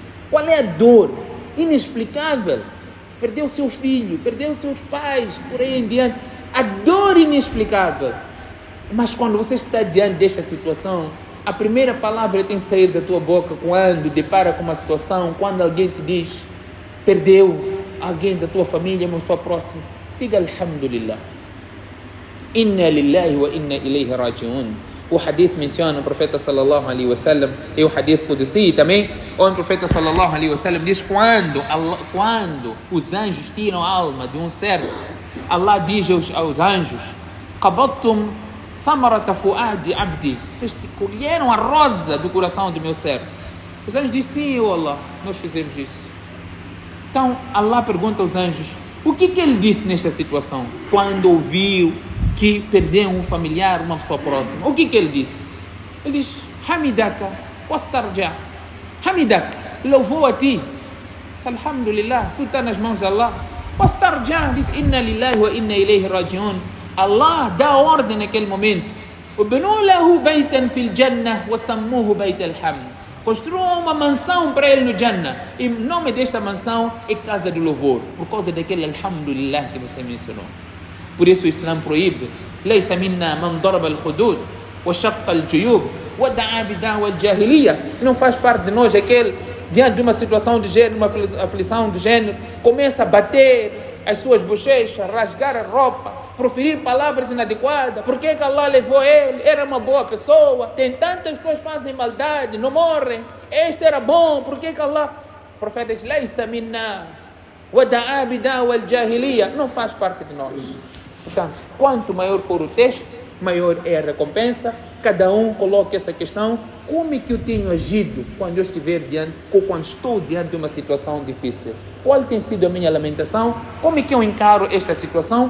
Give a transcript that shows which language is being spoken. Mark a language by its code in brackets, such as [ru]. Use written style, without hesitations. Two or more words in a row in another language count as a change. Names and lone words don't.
[pt] Qual é a dor inexplicável? Perdeu seu filho, perdeu seus pais, por aí em diante. A dor inexplicável. Mas quando você está diante desta situação, a primeira palavra tem que sair da tua boca quando depara com uma situação, quando alguém te diz: perdeu alguém da tua família, uma pessoa próxima. Diga alhamdulillah. [ar] إنا لله وإنا إليه راجعون. [pt] O hadith menciona o profeta [ar] صلى الله عليه وسلم, [pt] e o [ar] حديث قدسي [pt] também, onde o profeta [ar] صلى الله عليه وسلم [pt] diz: quando os anjos tiram a alma de um servo, Allah diz aos anjos: [ar] "قبضتم ثمرة فؤاد عبدي", [pt] vocês colheram a rosa do coração do meu servo. Os anjos dizem: sim, oh Allah, nós fizemos isso. Então Allah pergunta aos anjos: o que ele disse nesta situação? Quando ouviu que perdeu um familiar, uma pessoa próxima, o que ele disse? Ele diz: [ar] حمدك واسترجع حمدك, [pt] louvou a ti. Alhamdulillah, tu está nas mãos de Allah. [ar] Wastarja, diz: إنا لله وإنا إليه راجعون. [pt] Allah dá ordem naquele momento: [ar] "ابنوا له بيتا في الجنة وسموه بيت الحمد". [pt] Construa uma mansão para ele no Jannah, e o nome desta mansão é casa do louvor, por causa daquele alhamdulillah que você mencionou. Por isso o Islã proíbe: [ar] "ليس منا من ضرب الخدود وشق الجيوب ودعا بدعوى الجاهلية". [pt] Não faz parte de nós aquele, diante de uma situação de gênero, uma aflição de gênero, começa a bater as suas bochechas, rasgar a roupa, proferir palavras inadequadas. Por que Allah levou ele? Era uma boa pessoa. Tem tantas pessoas que fazem maldade, não morrem. Este era bom. Por que Allah? O profeta diz: [ar] "ليس منا ودعا بدعوى الجاهلية". [pt] Não faz parte de nós. Portanto, quanto maior for o teste, maior é a recompensa. Cada um coloque essa questão: como é que eu tenho agido quando eu estiver diante, ou quando estou diante de uma situação difícil? Qual tem sido a minha lamentação? Como é que eu encaro esta situação?